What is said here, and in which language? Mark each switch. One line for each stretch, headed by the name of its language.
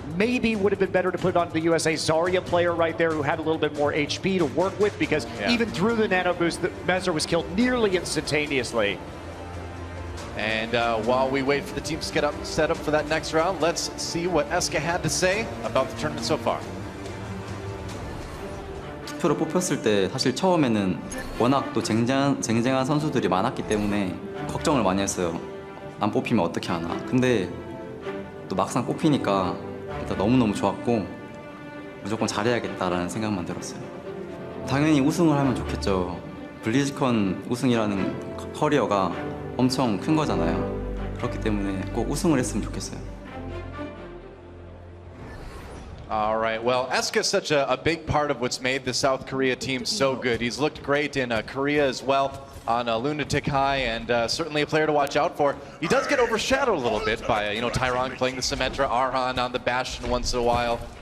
English: Maybe would have been better to put it onto the USA Zarya player right there who had a little bit more HP to work with, because even through the nano boost, Mezzer was killed nearly instantaneously. And while we wait for the teams to get set up for that next round, let's see what Eska had to say about the tournament so far.
Korean: 투표로 뽑혔을 때 사실 처음에는 워낙 또 쟁쟁한 선수들이 많았기 때문에 걱정을 많이 했어요. 안 뽑히면 어떻게 하나. 근데 또 막상 뽑히니까 일단 너무너무 좋았고 무조건 잘해야겠다라는 생각만 들었어요. 당연히 우승을 하면 좋겠죠. 블리즈컨 우승이라는 커리어가 엄청 큰 거잖아요. 그렇기 때문에 꼭 우승을 했으면 좋겠어요.
English: All right, well, Eska is such a big part of what's made the South Korea team so good. He's looked great in Korea as well on Lunatic High, and certainly a player to watch out for. He does get overshadowed a little bit by, Tyrong playing the Symmetra, Arhan on the Bastion once in a while.